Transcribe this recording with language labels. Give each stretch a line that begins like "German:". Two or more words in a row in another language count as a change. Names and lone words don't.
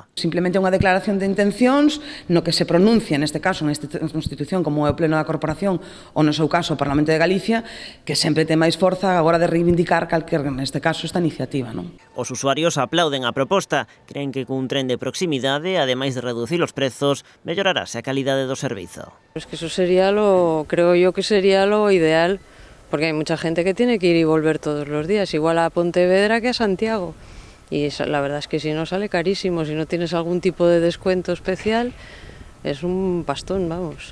Galician: Simplemente unha declaración de intencións no que se pronuncia, neste caso, nesta Constitución, como é o Pleno da Corporación, ou no seu caso o Parlamento de Galicia, que sempre ten máis forza agora de reivindicar neste caso, esta iniciativa, non? Os usuarios aplauden a proposta, creen que cun tren de proximidade, ademais de reducir os prezos, mellorarase a calidade do servizo.
Spanish: Es que eso sería creo yo que sería lo ideal, porque hay mucha gente que tiene que ir y volver todos los días, igual a Pontevedra que a Santiago. Y la verdad es que si no sale carísimo, si no tienes algún tipo de descuento especial, es un pastón, vamos.